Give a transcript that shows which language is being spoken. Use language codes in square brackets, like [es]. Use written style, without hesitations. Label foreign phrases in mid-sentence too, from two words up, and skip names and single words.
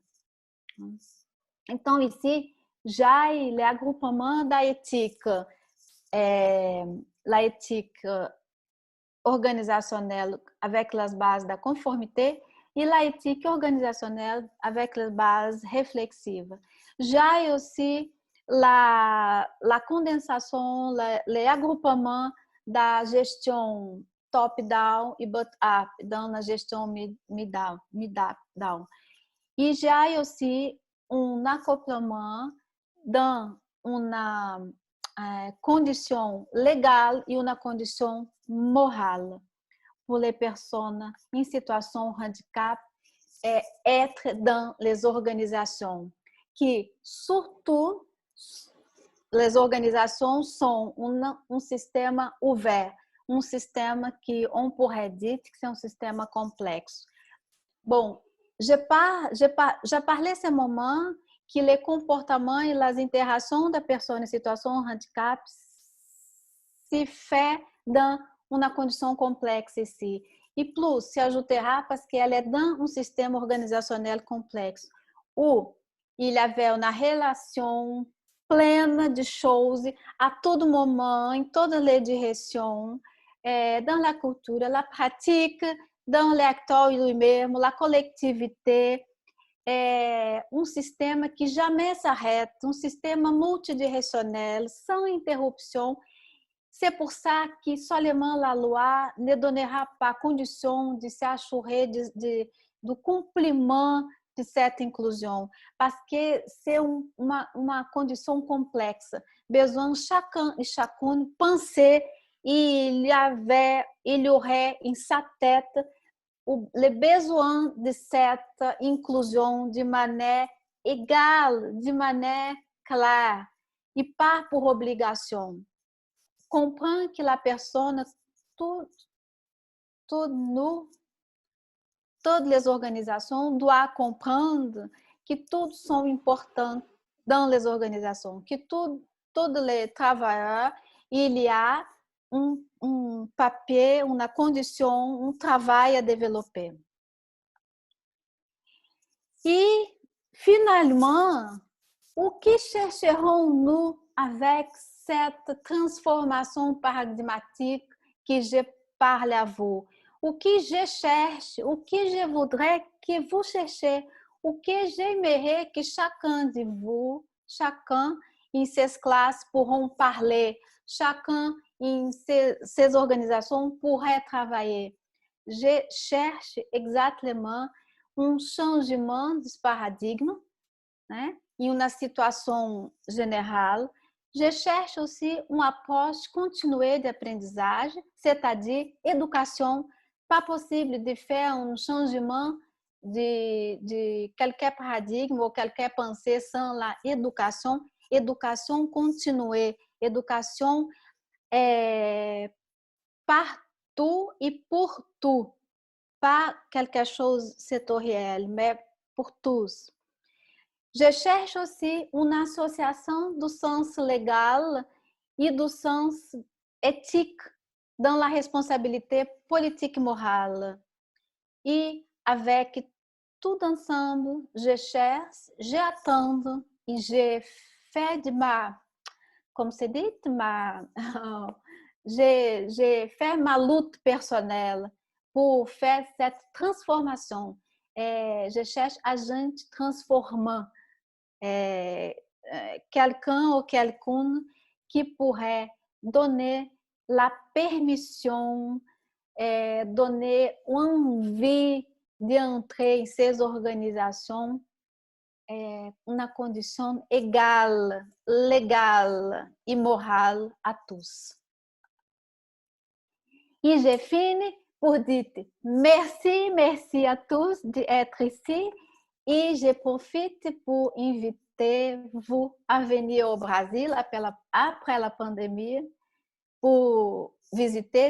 [fr] Então, ici, já le agrupement da éthique, la éthique organisationnelle avec les bases da conformité e la éthique organisationnelle avec les bases réflexives. Já aussi la condensação, le agrupement [pt] da gestão [fr] top-down e bottom-up, dans la gestão mid-down. E já aussi [pt] um acoplamento [fr] dans [pt] uma condição legal e uma condição moral [fr] pour les personnes [pt] em situação de [fr] handicap être dans les organisations, que surtout les organisations sont [pt] um sistema [fr] ouvert, [pt] um sistema que [fr] on pourrait dire que c'est un système complexe. Bon, je parlais ce moment que les comportements et les interactions des personnes en situation de handicap se fait dans [pt] uma condição complexa [fr] ici. E plus, se ajoutera parce qu'elle est dans un système organisationnel complexe, où il y avait une relation pleine de choses à tout moment, [pt] em todas [fr] les directions, dans la culture, la pratique, dans l'acteur lui-même, la collectivité, [pt] um sistema que jamais [fr] s'arrête, [pt] um sistema [fr] multidirectionnel, sans interruption. C'est pour ça que seulement la loi ne donnera pas condition de se assurer [pt] do cumprimento [fr] de cette inclusão, parce que c'est [pt] uma condição [fr] complexa. Besoin chacun et chacune penser, il y aurait em sa tête le besoin de cette inclusão [pt] de maneira [fr] égale, [pt] de maneira [fr] claire, e pas pour obligation. Comprendre que la personne, todas les organisations doivent comprendre que todos sont importants dans les organisations, que todos les travailleurs, il y a um papier, [pt] uma condição, um trabalho a développer. [fr] E, finalement, [pt] o que [fr] chercherons-nous avec cette transformação paradigmatique que je parle à vous? [pt] O que [fr] je cherche, [pt] o que [fr] je voudrais que vous cherchiez, [pt] o que [fr] j'aimerais que chacun de vous, chacun em ses classes pourront parler, chacun em ses organisações pourrait travailler. Je cherche exactement um changement de paradigme, [pt] né? Em uma situação geral. [fr] Je cherche aussi une approche continuée d'apprentissage, c'est-à-dire éducation. Pas possible de faire un changement de quelques paradigmes ou quelques pensées sans la éducation. Éducation continuée, éducation partout et pour tout. Pas quelque chose sectoriel, mais pour tous. Je cherche aussi [pt] uma associação do [fr] sens legal e do sens éthique dans la responsabilité politique morale. E avec tout ensemble, je cherche, j'attends et je fais de comme se dit, j'ai fait ma lutte personnelle pour faire cette transformation. je cherche [pt] a gente [fr] transformant, quelqu'un ou quelqu'une qui pourrait donner la permission, donner envie d'entrer em ces organizações [pt] uma condição [fr] égale, legal e moral a tous. E je finis pour dire merci à tous d'être ici et je profite pour inviter vous à venir au Brasil après la pandémie pour visiter.